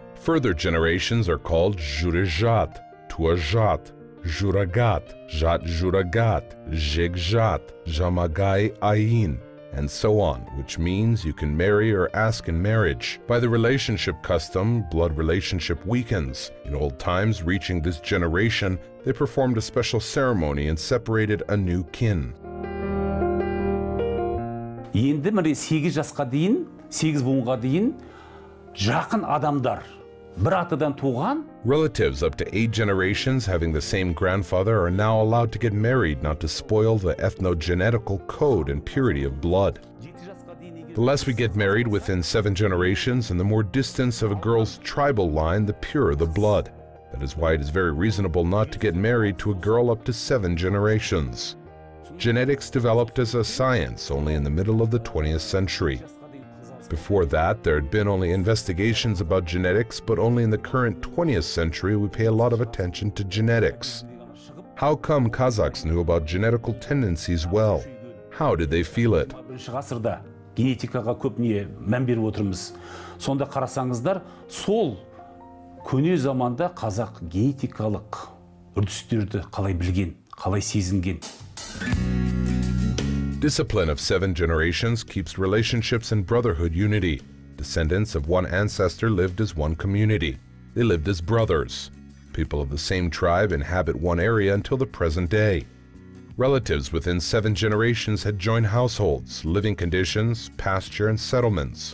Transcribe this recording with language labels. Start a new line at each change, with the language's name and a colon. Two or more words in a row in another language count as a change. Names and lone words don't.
English: Further generations are called Jurejat, Tuajat, Juragat, Jat-Juragat, Jegjat, Jamagai Ayin, and so on, which means you can marry or ask in marriage. By the relationship custom, blood relationship weakens. In old times, reaching this generation, they performed a special ceremony and separated a new kin.
Kazakh: Енді міне 8 жасқа дейін, 8 буынға дейін жақын адамдар бір атадан туған.
English: Relatives up to 8 generations having the same grandfather are now allowed to get married not to spoil the ethnogenetical code and purity of blood. The less we get married within 7 generations and the more distance of a girl's tribal line, the purer the blood. That is why it is very reasonable not to get married to a girl up to 7 generations. Genetics developed as a science only in the middle of the 20th century. Before that, there had been only investigations about genetics, but only in the current 20th century we pay a lot of attention to genetics. How come Kazakhs knew about genetical tendencies well? How did they feel it?
Kazakh: Генетикаға көп не мән беріп отырмыз. Сонда қарасаңыздар, сол көне заманда қазақ генетикалық үрдістерді қалай білген, қалай сезінген.
English: Discipline of 7 generations keeps relationships and brotherhood unity. Descendants of one ancestor lived as one community. They lived as brothers. People of the same tribe inhabit one area until the present day. Relatives within 7 generations had joined households, living conditions, pasture, and settlements.